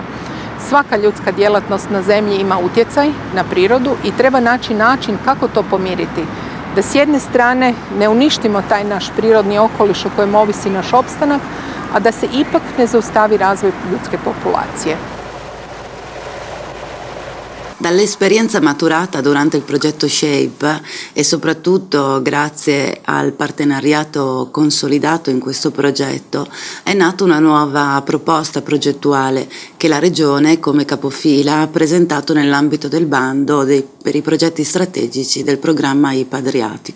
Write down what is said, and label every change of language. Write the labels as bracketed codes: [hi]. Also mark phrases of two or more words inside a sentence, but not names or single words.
[hr] Svaka ljudska djelatnost na zemlji ima utjecaj na prirodu i treba naći način kako to pomiriti. Da s jedne strane ne uništimo taj naš prirodni okoliš o kojem ovisi naš opstanak, a da se ipak ne zaustavi razvoj ljudske popolacije. [it] Dall'esperienza maturata durante il progetto SHAPE e soprattutto grazie al partenariato consolidato in questo progetto è nata una nuova proposta progettuale che la Regione come capofila ha presentato nell'ambito del bando per i progetti strategici del programma IPA Adriatico.